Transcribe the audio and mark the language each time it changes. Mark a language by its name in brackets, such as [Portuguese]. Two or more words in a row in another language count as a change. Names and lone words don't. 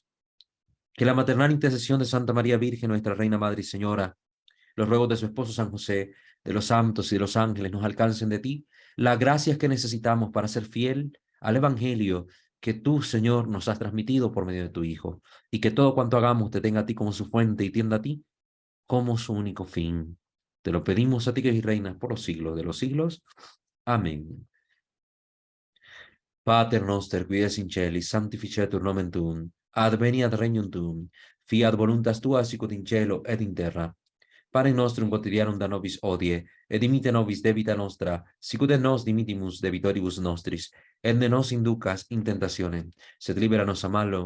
[Spanish] Que la maternal intercesión de Santa María Virgen, nuestra Reina Madre y Señora, los ruegos de su esposo San José, de los santos y de los ángeles nos alcancen de ti las gracias que necesitamos para ser fiel al Evangelio que tú, Señor, nos has transmitido por medio de tu Hijo, y que todo cuanto hagamos te tenga a ti como su fuente y tienda a ti como su único fin. Te lo pedimos a ti que eres reina por los siglos de los siglos. Amén. [Latin] Pater noster, qui es in celis, sanctificetur nomen tuum, adveniat regnum tuum, fiat voluntas tua sicut in cielo et in terra. Panem nostrum quotidianum da nobis hodie, et dimite nobis debita nostra, sicut et nos dimitimus debitoribus nostris, et ne nos inducas in tentationem, sed libera nos a malo.